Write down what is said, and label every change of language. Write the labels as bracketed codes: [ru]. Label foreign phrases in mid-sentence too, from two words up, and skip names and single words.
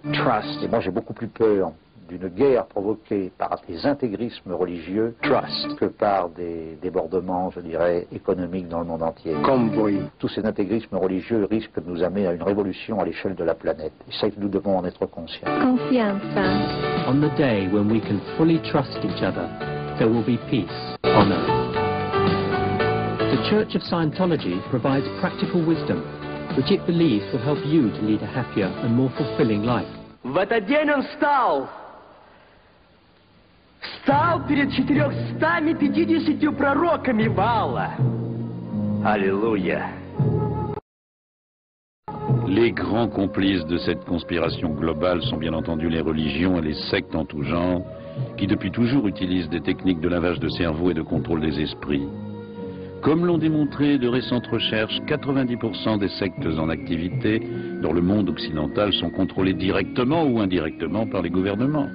[fr] Et moi, j'ai beaucoup plus peur d'une guerre provoquée par des intégrismes religieux que par des débordements, je dirais, économiques dans le monde entier. Tous ces intégrismes religieux risquent de nous amener à une révolution à l'échelle de la planète. Et ça, nous devons en être conscients. [en] On the day when we can fully trust each other, there will be peace on earth. The Church of Scientology provides practical wisdom, which it believes will help you to lead a happier and more fulfilling life. [ru] В этот день он встал перед 450 пророками Ваала. Аллилуйя. [fr] Les grands complices de cette conspiration globale sont bien entendu les religions et les sectes en tout genre, qui depuis toujours utilisent des techniques de lavage de cerveau et de contrôle des esprits. Comme l'ont démontré de récentes recherches, 90% des sectes en activité dans le monde occidental sont contrôlées directement ou indirectement par les gouvernements.